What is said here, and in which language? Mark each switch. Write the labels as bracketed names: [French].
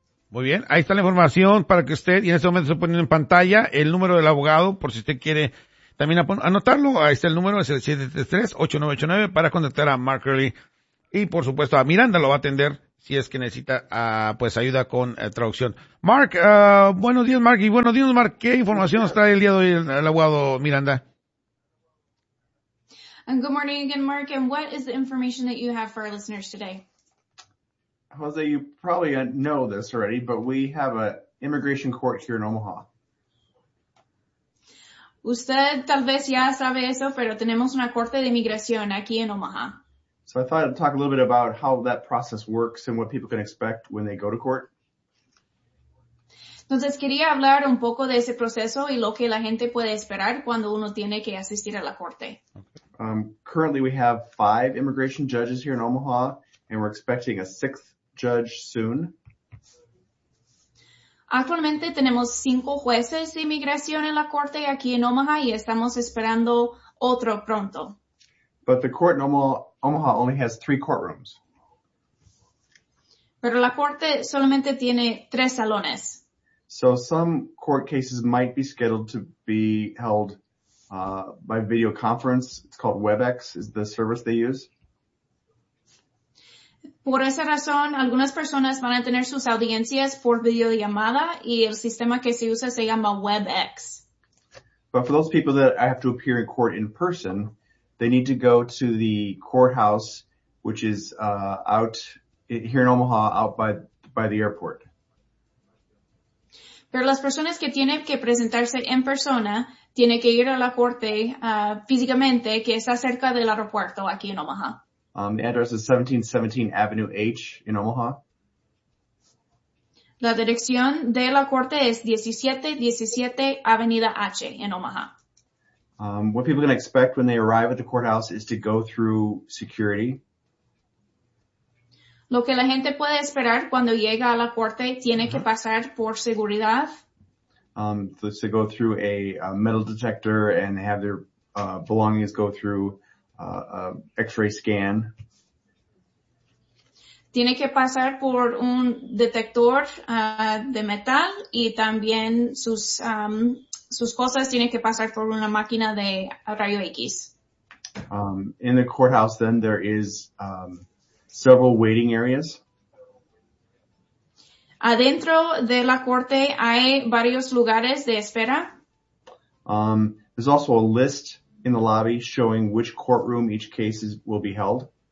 [Spanish] Muy bien, ahí está la información para que usted, y en este momento se pone en pantalla el número del abogado, por si usted quiere también anotarlo, ahí está el número, es el 733-8989, para contactar a Mark Crowley. Y, por supuesto, a Miranda lo va a atender si es que necesita, pues, ayuda con traducción. Mark, buenos días, Mark. Y buenos días, Mark. ¿Qué información nos trae el día de hoy el abogado Miranda? [English] And good morning again, Mark. And what is the information that you have for our listeners today? Jose, you probably know this already, but we have an immigration court here in Omaha. [Spanish] Usted tal vez ya sabe eso, pero tenemos una corte de inmigración aquí en Omaha. [English] So I thought I'd talk a little bit about how that process works and what people can expect when they go to court. [Spanish] Entonces quería hablar un poco de ese proceso y lo que la gente puede esperar cuando uno tiene que asistir a la corte. [English] Currently we have 5 immigration judges here in Omaha and we're expecting a 6th judge soon. [Spanish] Actualmente tenemos 5 jueces de inmigración en la corte aquí en Omaha y estamos esperando otro pronto. [English] But the court in Omaha only has 3 courtrooms. [Spanish] Pero la corte solamente tiene 3 salones. [English] So some court cases might be scheduled to be held by video conference. It's called WebEx is the service they use. [Spanish] Por esa razón, algunas personas van a tener sus audiencias por videollamada y el sistema que se usa se llama WebEx. [English] But for those people that have to appear in court in person, they need to go to the courthouse, which is out here in Omaha, out by the airport. [Spanish] Pero las personas que tienen que presentarse en persona tienen que ir a la corte físicamente, que está cerca del aeropuerto aquí en Omaha. [English] The address is 1717 Avenue H in Omaha. [Spanish] La dirección de la corte es 1717 Avenida H in Omaha. [English] What people can expect when they arrive at the courthouse is to go through security. [Spanish] Lo que la gente puede esperar cuando llega a la corte tiene que pasar por seguridad. [English] To go through a metal detector and have their belongings go through X-ray scan. [Spanish] Tiene que pasar por un detector de metal y también sus cosas tienen que pasar por una máquina de rayo X. [English] In the courthouse, then, there is several waiting areas. [Spanish] Adentro de la corte hay varios lugares de espera. [English] There's also a list in the lobby showing which courtroom each case will be held.